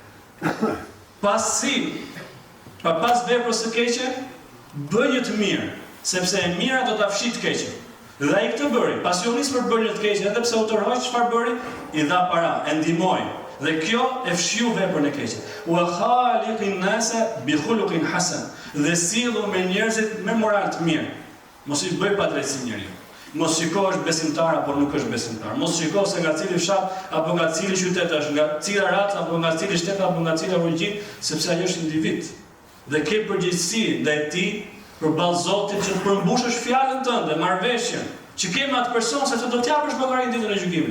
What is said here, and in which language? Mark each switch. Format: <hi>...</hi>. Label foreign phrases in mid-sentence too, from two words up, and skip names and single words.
<sq>Pas veprës së keqe, bëj një të mirë, sepse e mira do ta fshijë të keqen. Dhe ai këtë bëri, pasi u nis për të bërë një të keqe, edhe pse u tërhoq, çfarë bëri? I dha para, e ndihmoi. Dhe kjo e fshiu veprën e keqe.</sq> <ar>وخالق الناس بخلق حسن.</ar> <sq>Dhe sillu me njerëzit me moral të mirë. Mos i bëj padrejtësi njeriu. Mos shiko është besimtar apo nuk është besimtar. Mos shiko se nga cili fshat apo nga cili qytet është, nga cila raca apo nga cili shtet apo nga cila origjinë, sepse ai është individ. Dhe ke përgjegjësi ndaj tij përballë Zotit që të përmbushësh fjalën tënde, marrëveshjen që ke me atë person, sepse do t'japësh llogari ditën e gjykimit.</sq>